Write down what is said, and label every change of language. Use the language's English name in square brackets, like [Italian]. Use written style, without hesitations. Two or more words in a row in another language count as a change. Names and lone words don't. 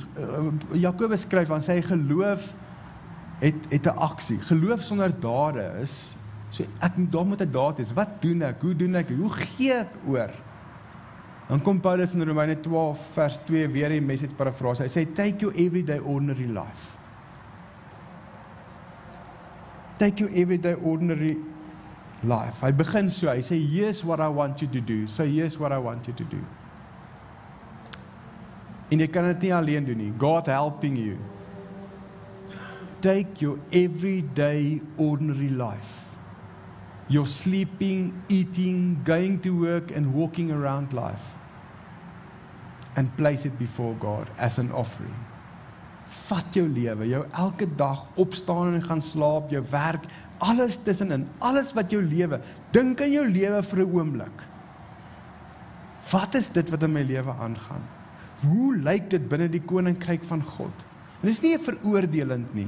[Afrikaans] Jakobus skryf aan sy geloof het 'n aksie. Geloof sonder dade is so daar moet 'n daad is. Wat doen ek? Hoe doen ek? Hoe gee ek oor? Dan kom Paulus in Romeine 12 vers 2 weer die message parafrase. Hy sê [English] take your everyday ordinary life. Take your everyday ordinary life. [Afrikaans] Hy begin so. Hy sê [English] here's what I want you to do. So here's what I want you to do. [Afrikaans] En jy kan dit nie alleen doen nie. [English] God helping you. Take your everyday ordinary life. Your sleeping, eating, going to work and walking around life. And place it before God as an offering. [Afrikaans] Vat jou lewe, jou elke dag opstaan en gaan slaap, jou werk, alles tussenin, alles wat jou lewe, dink aan jou lewe vir 'n oomblik. Wat is dit wat in my lewe aangaan? Hoe lyk dit binne die koninkryk van God? Dit is nie 'n veroordelend nie.